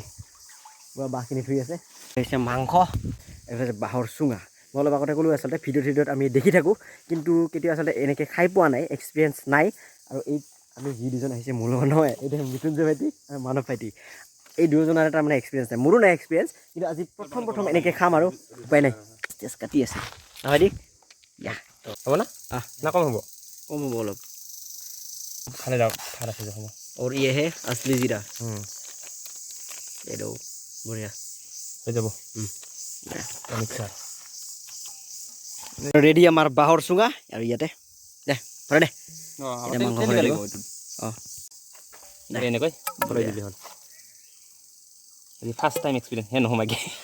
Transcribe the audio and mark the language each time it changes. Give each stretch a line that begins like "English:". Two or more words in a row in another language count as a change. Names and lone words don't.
Assamese: পুৰা বাঁহখিনি ধুই আছে হৈছে মাংস এইফালে বাঁহৰ চুঙা মই অলপ আগতে ক'লোঁ আচলতে ভিডিঅ'ত আমি দেখি থাকোঁ কিন্তু কেতিয়াও আচলতে এনেকৈ খাই পোৱা নাই এক্সপিৰিয়েঞ্চ নাই আৰু এই আমি যি দুজন আহিছে মোৰ লগত নহয় এতিয়া মৃত্যুঞ্জয় ভাইটি আৰু মানৱ ভাইটি এই দুজনৰ এটা মানে এক্সপিৰিয়েঞ্চ নাই মোৰো নাই এক্সপিৰিয়েঞ্চ কিন্তু আজি প্ৰথম এনেকৈ খাম আৰু উপায় নাই তেজ কাটি আছে ভাইটি ইয়া হ'ব না না কম হ'ব অলপ খালে যাওক ভাত আছে হ'ব
Hindi: और ये है असली जीरा ये दो बढ़िया
Assamese: হৈ যাব
English: mixer ready
Assamese: আমাৰ বাঁহৰ চুঙা আৰু ইয়াতে দে ভৰাই দে মাংস ভৰাই দিব অঁ এনেকৈ ভৰাই দিলে হ'ল আজি
English: first time experience
Assamese: হে নহমাগে